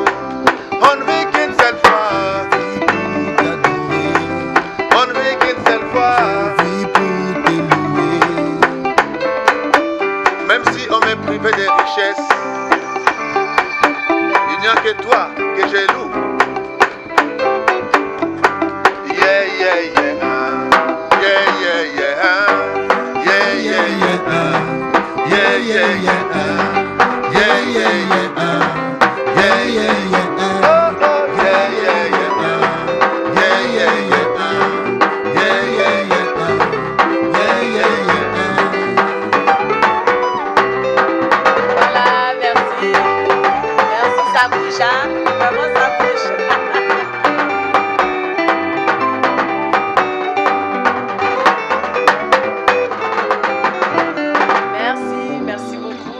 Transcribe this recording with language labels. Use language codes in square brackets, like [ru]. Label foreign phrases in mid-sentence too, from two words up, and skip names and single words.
[fr] On ne vit qu'une seule fois. Je vis pour t'adorer. On ne vit qu'une seule fois. Je vis pour te louer. Même si on m'est privé des richesses, il n'y a que toi que je loue. [en] Yeah, yeah, yeah. Yeah, yeah, yeah. Yeah, yeah, yeah. Yeah, yeah, yeah. Yeah, yeah, yeah. Yeah, yeah, yeah. Oh, oh, yeah, yeah, yeah. Yeah, yeah, yeah. Yeah, yeah, yeah. Yeah, yeah, yeah. [fr] Voilà, merci. Merci, ça bouge, hein? Vraiment, ça bouge. Merci beaucoup.